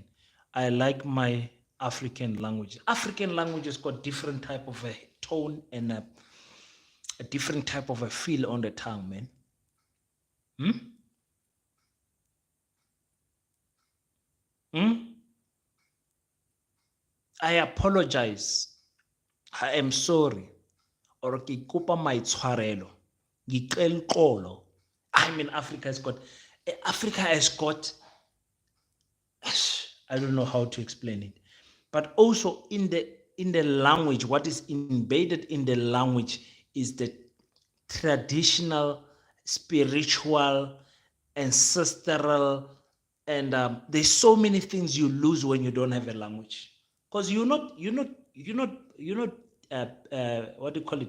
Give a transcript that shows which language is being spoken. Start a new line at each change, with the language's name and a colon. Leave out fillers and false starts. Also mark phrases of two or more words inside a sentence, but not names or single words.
English: I like my African language. African languages got different type of a tone and a different type of a feel on the tongue, man. I apologize. I am sorry.
Tswana: or ke kopa maitshwarelo,
Zulu: ngicela uxolo.
English: I mean, Africa has got, I don't know how to explain it, but also in the language, what is embedded in the language is the traditional, spiritual, ancestral, and there's so many things you lose when you don't have a language, because you're not what do you call it?